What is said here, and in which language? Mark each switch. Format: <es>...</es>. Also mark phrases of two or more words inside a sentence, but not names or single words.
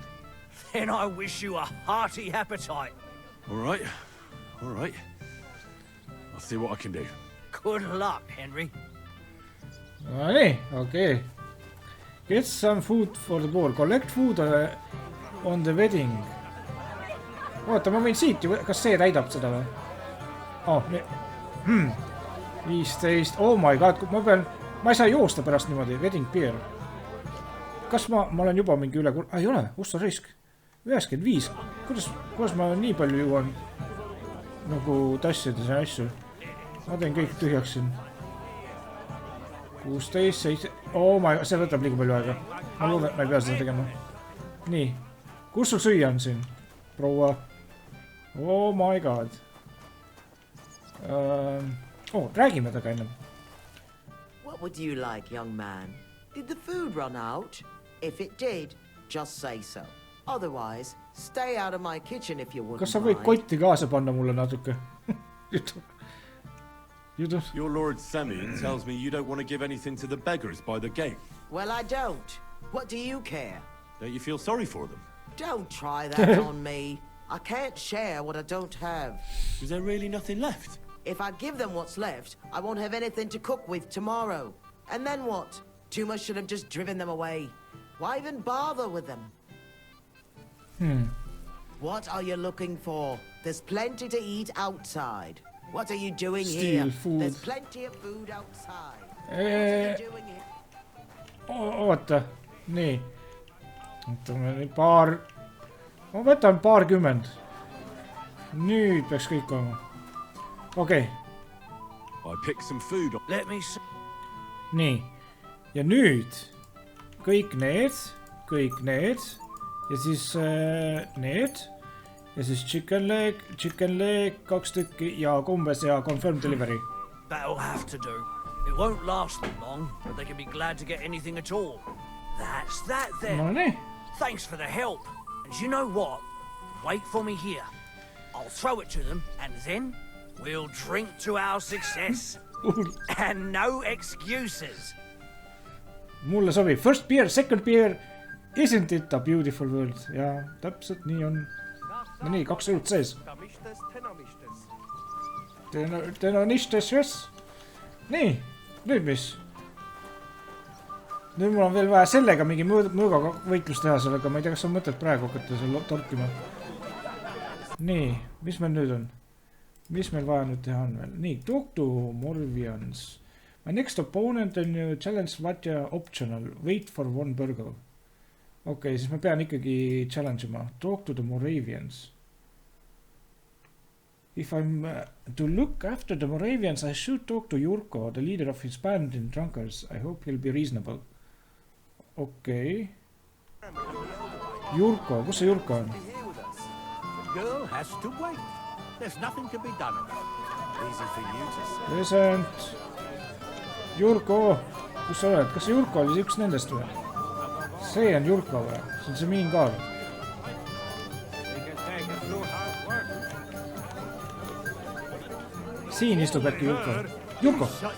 <en>Then I wish you a hearty appetite. All right. I'll see what I can do. Good luck, Henry.</en> <et>Nonii, okay.</et> <en>Get some food for the board. Collect food on the wedding.</en> <et>Oota, ma võin siit ju, kas see täidab seda või?</et> <en>Oh, 15, oh my god,</en> <et>ma ei saa joosta pärast niimoodi,</et> <en>wedding beer.</en> <et>Kas ma olen juba mingi üle, ei ole, osta risk. 95, kuidas ma nii palju jõuan nagu tassides ja asju. Ma teen kõik tühjaks siin. 16, 7,</et> <en>oh my god,</en> <et>see võtab liiga palju aega. Ma loodan, et ma ei pea seda tegema. Nii, kus sul süüa on siin, proua?</et> <en>Oh my god.</en> <et>Räägime taga ennem.</et> <en>What would you like, young man? Did the food run out? If it did, just say so. Otherwise, stay out of my kitchen if you wouldn't mind.</en> <et>Kas sa võid kotti kaasa panna mulle natuke?</et> <en>Your Lord Semine tells me you don't want to give anything to the beggars by the gate. Well, I don't. What do you care? Don't you feel sorry for them? Don't try that on me. I can't share what I don't have. Is there really nothing left? If I give them what's left, I won't have anything to cook with tomorrow. And then what? Tuma should have just driven them away. Why even bother with them? What are you looking for? There's plenty to eat outside. What are you doing here? Food. There's plenty of food outside. What are you doing here?</en> <et>Oota, nii. Võtame ma võtan paarkümmend. Nüüd peaks kõik olema. Okei.</et> <en>I picked some food. Let me see.</en> <et>Nii. Ja nüüd kõik need ja siis need ja siis</et> <en>chicken leg,</en> <et>2 tükki ja kumbes ja</et> <en>confirm delivery. That'll have to do. It won't last them long, but they can be glad to get anything at all. That's that then. Nonii. Thanks for the help. And you know what? Wait for me here. I'll throw it to them, and then we'll drink to our success. And no excuses.</en> <et>Mulle sobib.</et> <en>First beer, second beer. Isn't it a beautiful world?</en> <et>Ja, täpselt nii on. No nii, 2 õlut sees.</et> <en>Tenanistes, yes.</en> <et>Nii, nüüd mis? Nüüd mul on veel vaja sellega mingi mõõgaga võitlus teha sellega. Ma ei tea, kas on mõtet praegu hakata seal torkima. Nii, mis meil nüüd on? Mis meil vaja nüüd teha on veel? Nii,</et> <en>talk to Moravians. My next opponent on challenge Vatja optional. Wait for 1 burger.</en> <et>Okei, siis ma pean ikkagi challenge ima.</et> <en>Talk to the Moravians. If I'm to look after the Moravians, I should talk to Jurko, the leader of his band in Drunkards. I hope he'll be reasonable.</en> <et>Okei. Jurko, kus see Jurko on?</et> <en>The girl has to wait. There's nothing to be done about it. Easy for you to say. Present.</en> <et>Jurko, kus sa oled? Kas see Jurko oli üks nendest või? See on Jurko või? See on see miin ka. Siin istub äkki Jurko. Jurko!</et>